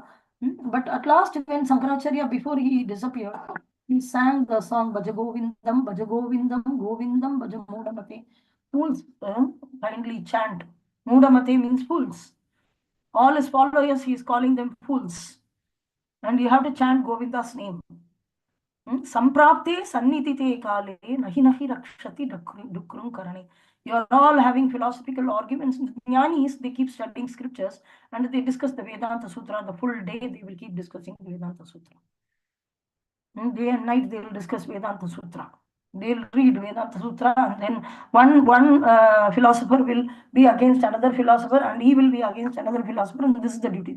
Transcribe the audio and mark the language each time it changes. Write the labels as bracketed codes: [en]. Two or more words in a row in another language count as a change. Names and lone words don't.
[en] But at last, when Sankaracharya, before he disappeared, he sang the song [sa] Bhajagovindam, Bhajagovindam, Govindam, Bhajamudamate. [en] Fools kindly chant. Mudamate means fools. All his followers, he is calling them fools. And you have to chant Govinda's name. [sa] Samprapte sannidite kale nahi nahi rakshati dukrum karane. [en] You are all having philosophical arguments. Jnanis, they keep studying scriptures and they discuss the Vedanta Sutra. The full day they will keep discussing the Vedanta Sutra. Day and night they will discuss Vedanta Sutra. They'll read Vedanta Sutra, and then one philosopher will be against another philosopher, and he will be against another philosopher, and this is the duty.